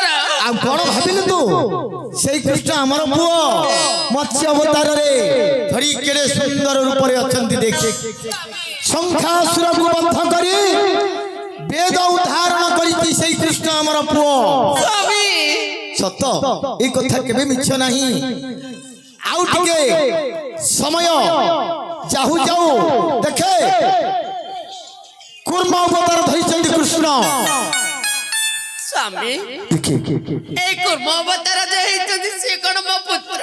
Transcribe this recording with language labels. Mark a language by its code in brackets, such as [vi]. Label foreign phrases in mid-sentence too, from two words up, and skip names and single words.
[or] ଆଉ କଣ ଭାବିଲୁ ତୁ ସେଇ କୃଷ୍ଣ ଆମର ପୁଅ ମତ୍ସ୍ୟ ଅବତାରରେ ଧରି କେଡ଼େ ସୁନ୍ଦର ରୂପରେ ଅଛନ୍ତି ଦେଖେ ଶଙ୍ଖାସୁରକୁ ବଦ୍ଧ କରି ବେଦ ଉଦ୍ଧାରଣ କରିଛି ସେଇ କୃଷ୍ଣ ଆମର ପୁଅ ସ୍ୱାମୀ ସତ ଏଇ କଥା କେବେ ମିଛ ନାହିଁ ଆଉ ଟିକେ ସମୟ ଯାହୁ ଯାଉ ଦେଖେ କୁର୍ମ ଅବତାର ଧରିଛନ୍ତି କୃଷ୍ଣ ସ୍ୱାମୀ ଦେଖେ ଏଇ କୁର୍ମ ଅବତାର ଯେ ହେଇଛନ୍ତି ସେ କଣ ମୋ ପୁତ୍ର